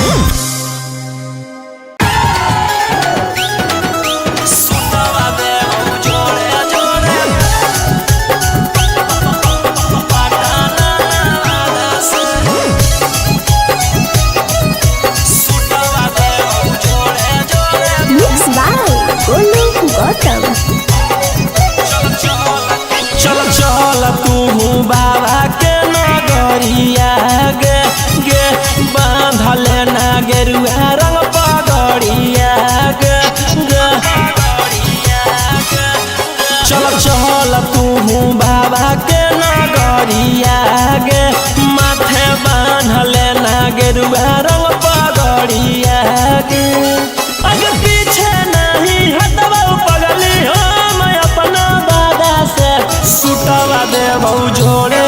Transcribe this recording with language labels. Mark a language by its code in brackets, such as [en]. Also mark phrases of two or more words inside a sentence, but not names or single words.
[anp] सुतवा दे जोड़े जोड़े सुतवा दे जोड़े जोड़े [en] Mixed by Golu Gautam. [anp] चल तू बाबा के नगरिया गे गे बांधले ना गेरुआ रंग पगड़िया गे गे चल तू बाबा के नगरिया गे माथे बांधले ना गेरुआ रंग पगड़िया गे अगे पीछे नहीं हटवा पगली हम अपना दादा से सुटवा दे बहु